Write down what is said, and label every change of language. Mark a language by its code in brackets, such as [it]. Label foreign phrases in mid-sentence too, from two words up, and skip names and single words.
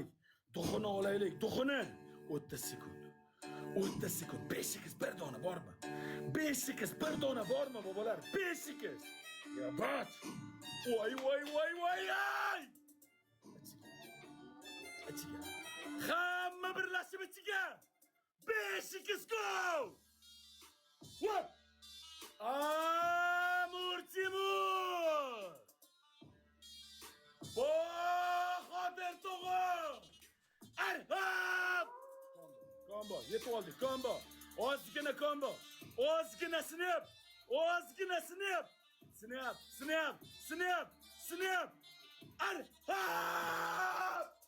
[uz] Duxini. 30 sekund. 5x bir dona bormi? 5x bir dona bormi bobolar? 5x. Ya bot. Voy. Ichiga. Hamma birlashib ichiga. [en] 5x go! What? [uz] Timur! Bahodir tog'am! Arhab! Combo, yetib oldik, combo. Ozgina combo. Ozgina snap. Arhab!